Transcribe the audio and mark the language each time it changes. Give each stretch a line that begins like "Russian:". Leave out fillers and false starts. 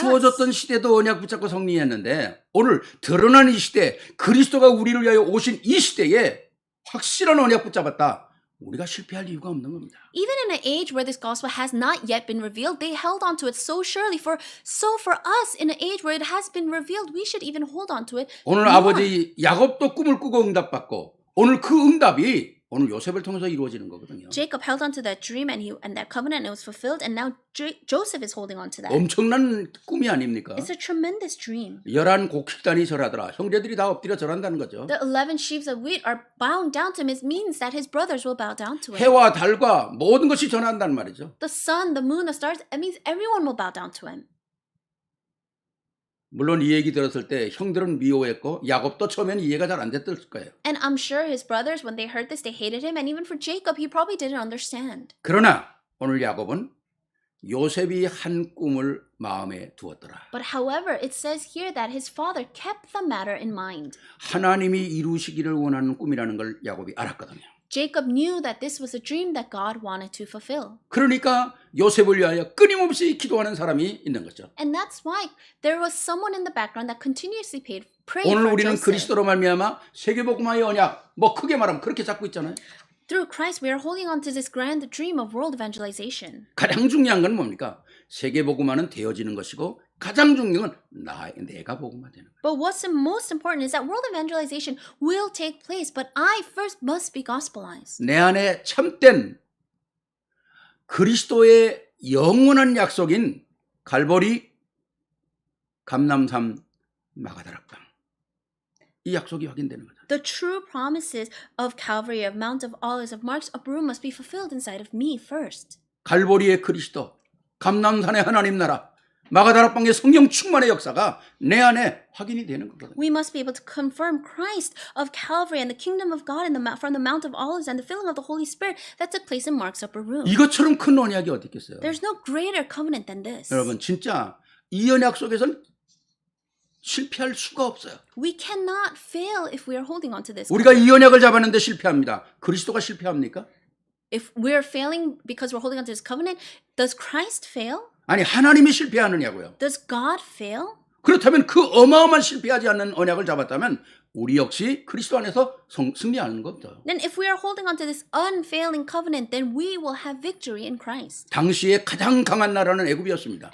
Korean: 감추어졌던 시대도 언약 붙잡고 승리했는데 오늘 드러난 이 시대, 그리스도가 우리를 위하여 오신 이 시대에 확실한 언약 붙잡았다. 우리가 실패할 이유가 없는 겁니다.
English: Even in an age where this gospel has not yet been revealed, they held on to it so surely. So for us, in an age where it has been revealed, we should even hold on to it.
Korean: 오늘
English: more.
Korean: 아버지 야곱도 꿈을 꾸고 응답받고 오늘 그 응답이 오늘 요셉을 통해서 이루어지는 거거든요.
English: Jacob held on to that dream and that covenant, and it was fulfilled, and now Joseph is holding on to that.
Korean: 엄청난 꿈이 아닙니까?
English: It's a tremendous dream.
Korean: 11 곡식단이 절하더라. 형제들이 다 엎드려 절한다는 거죠.
English: The 11 sheaves of wheat are bowing down to him. It means that his brothers will bow down to him.
Korean: 해와 달과 모든 것이 전한다는 말이죠.
English: The sun, the moon, the stars, it means everyone will bow down to him.
Korean: 물론 이 얘기 들었을 때 형들은 미워했고 야곱도 처음에는 이해가 잘 안 됐을 거예요.
English: And I'm sure his brothers, when they heard this, they hated him. And even for Jacob, he probably didn't understand.
Korean: 그러나 오늘 야곱은 요셉이 한 꿈을 마음에 두었더라.
English: But however, it says here that his father kept the matter in mind.
Korean: 하나님이 이루시기를 원하는 꿈이라는 걸 야곱이 알았거든요.
English: Jacob knew that this was a dream that God wanted to fulfill.
Korean: 그러니까 요셉을 위하여 끊임없이 기도하는 사람이 있는 거죠.
English: And that's why there was someone in the background that continuously prayed
Korean: 오늘
English: for
Korean: 우리는
English: Joseph.
Korean: 그리스도로 말미암아 세계복음화의 언약, 크게 말하면 그렇게 잡고 있잖아요.
English: Through Christ, we are holding on to this grand dream of world evangelization.
Korean: 가장 중요한 건 뭡니까? 세계복음화는 되어지는 것이고 가장 중요한 건 내가 복음화되는 거예요.
English: But what's most important is that world evangelization will take place, but I first must be gospelized.
Korean: 내 안에 참된 그리스도의 영원한 약속인 갈보리, 감람산, 마가다락방 이 약속이 확인되는 거죠.
English: The true promises of Calvary, of Mount of Olives, of Mark's upper room must be fulfilled inside of me first.
Korean: 갈보리의 그리스도, 감람산의 하나님 나라, 마가다락방의 성령 충만의 역사가 내 안에 확인이 되는 거거든요.
English: We must be able to confirm Christ of Calvary and the kingdom of God from the Mount of Olives and the filling of the Holy Spirit that took place in Mark's upper room.
Korean: 이것처럼 큰 언약이 어디 있겠어요?
English: There's no greater covenant than this.
Korean: 여러분 진짜 이 언약 속에서는 실패할 수가 없어요.
English: We cannot fail if we are holding on to this.
Korean: 우리가 이 언약을 잡았는데 실패합니다. 그리스도가 실패합니까?
English: If we're failing because we're holding on to this covenant, does Christ fail?
Korean: 아니 하나님이 실패하느냐고요.
English: Does God fail?
Korean: 그렇다면 그 어마어마한 실패하지 않는 언약을 잡았다면 우리 역시 그리스도 안에서 승리하는 겁니다.
English: Then if we are holding on to this unfailing covenant, then we will have victory in Christ.
Korean: 당시에 가장 강한 나라는 애굽이었습니다.